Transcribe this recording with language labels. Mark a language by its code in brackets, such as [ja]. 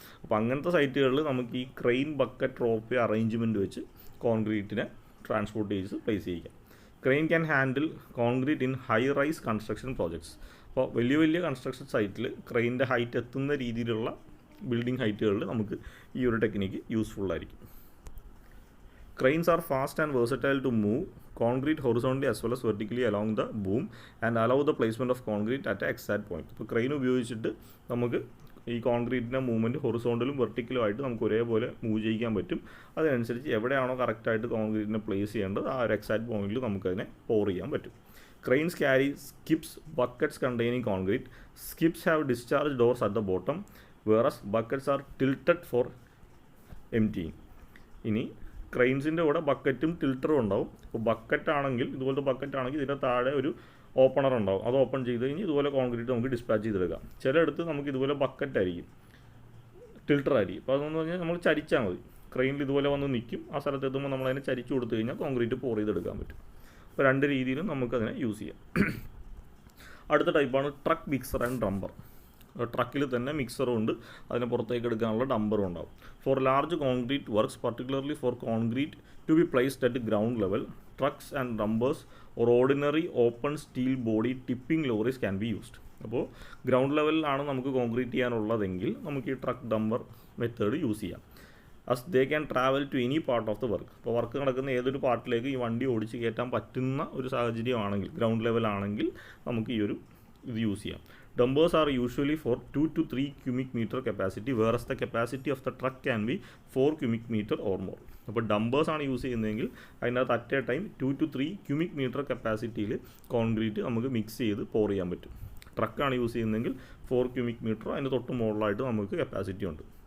[ml] അപ്പോൾ അങ്ങനത്തെ സൈറ്റുകളിൽ നമുക്ക് ഈ ക്രെയിൻ ബക്കറ്റ് റോപ്പ് അറേഞ്ച്മെൻറ്റ് വെച്ച് കോൺക്രീറ്റിനെ ട്രാൻസ്പോർട്ട് ചെയ്ത് place ചെയ്യിക്കാം. [en] Crane can handle concrete in high rise construction projects. [ml] അപ്പോൾ വലിയ വലിയ കൺസ്ട്രക്ഷൻ സൈറ്റിൽ ക്രെയിൻ്റെ ഹൈറ്റ് എത്തുന്ന രീതിയിലുള്ള ബിൽഡിംഗ് ഹൈറ്റുകളിൽ നമുക്ക് ഈ ഒരു technique യൂസ്ഫുള്ളായിരിക്കും. [en] Cranes are fast and versatile to move concrete horizontally as well as vertically along the boom and allow the placement of concrete at an exact point. [ml] ഇപ്പോൾ ക്രെയിൻ ഉപയോഗിച്ചിട്ട് നമുക്ക് ഈ കോൺക്രീറ്റിൻ്റെ മൂവ്മെൻറ്റ് ഹൊറിസോണ്ടലും വെർട്ടിക്കലും ആയിട്ട് നമുക്ക് ഒരേപോലെ മൂവ് ചെയ്യിക്കാൻ പറ്റും. അതിനനുസരിച്ച് എവിടെയാണോ കറക്റ്റായിട്ട് കോൺക്രീറ്റിനെ പ്ലേസ് ചെയ്യേണ്ടത് ആ ഒരു എക്സാക്ട് പോയിന്റിൽ നമുക്കതിനെ പോർ ചെയ്യാൻ പറ്റും. [en] Cranes carry skips, buckets containing concrete. Skips have discharge doors at the bottom, whereas buckets are tilted for emptying. [ml] ഇനി ക്രെയിൻസിൻ്റെ കൂടെ ബക്കറ്റും ടിൽറ്ററും ഉണ്ടാവും. ഇപ്പോൾ ബക്കറ്റ് ആണെങ്കിൽ, ഇതുപോലത്തെ ബക്കറ്റ് ആണെങ്കിൽ ഇതിൻ്റെ താഴെ ഒരു ഓപ്പണർ ഉണ്ടാവും. അത് ഓപ്പൺ ചെയ്ത് കഴിഞ്ഞ് ഇതുപോലെ കോൺക്രീറ്റ് നമുക്ക് ഡിസ്പാച്ച് ചെയ്തെടുക്കാം. ചിലയിടത്ത് നമുക്ക് ഇതുപോലെ ബക്കറ്റ് ആയിരിക്കും, ടിൽറ്റർ ആയിരിക്കും. അപ്പോൾ അതെന്ന് പറഞ്ഞാൽ നമ്മൾ ചരിച്ചാൽ മതി. ക്രെയിനിൽ ഇതുപോലെ വന്ന് നിൽക്കും, ആ സ്ഥലത്ത് എത്തുമ്പോൾ നമ്മളതിനെ ചരിച്ചു കൊടുത്തു കഴിഞ്ഞാൽ കോൺക്രീറ്റ് പോർ ചെയ്തെടുക്കാൻ പറ്റും. അപ്പോൾ രണ്ട് രീതിയിലും നമുക്കതിനെ യൂസ് ചെയ്യാം. അടുത്ത ടൈപ്പാണ് ട്രക്ക് മിക്സർ ആൻഡ് ഡംബർ. ട്രക്കിൽ തന്നെ മിക്സറും ഉണ്ട്, അതിനെ പുറത്തേക്ക് എടുക്കാനുള്ള ഡംബറും ഉണ്ടാവും. [en] For large concrete works, particularly for concrete to be placed at ground level, trucks and dumpers or ordinary open steel body tipping lorries can be used. [ml] അപ്പോൾ ഗ്രൗണ്ട് ലെവലിലാണ് നമുക്ക് കോൺക്രീറ്റ് ചെയ്യാനുള്ളതെങ്കിൽ നമുക്ക് ഈ ട്രക്ക് ഡംബർ മെത്തേഡ് യൂസ് ചെയ്യാം. [en] as they can travel to any part of the work. [ml] അപ്പോൾ work നടക്കുന്ന ഏതൊരു പാർട്ടിലേക്ക് ഈ വണ്ടി ഓടിച്ച് കയറ്റാൻ പറ്റുന്ന ഒരു സാഹചര്യമാണെങ്കിൽ, ഗ്രൗണ്ട് ലെവലാണെങ്കിൽ നമുക്ക് ഈ ഒരു ഇത് യൂസ് ചെയ്യാം. [en] Dumpers are usually for 2 to 3 cubic meter capacity, whereas the capacity of the truck can be 4 cubic meter or more. [ml] അപ്പോൾ ഡംബേഴ്സ് ആണ് യൂസ് ചെയ്യുന്നതെങ്കിൽ അതിനകത്ത് [en] at a time 2 to 3 cubic meter [ml] കപ്പാസിറ്റിയിൽ concrete നമുക്ക് മിക്സ് ചെയ്ത് പോർ ചെയ്യാൻ പറ്റും. ട്രക്കാണ് യൂസ് ചെയ്യുന്നതെങ്കിൽ 4 cubic meter, അതിന് തൊട്ട് മുകളിലായിട്ട് നമുക്ക് കപ്പാസിറ്റി ഉണ്ട്.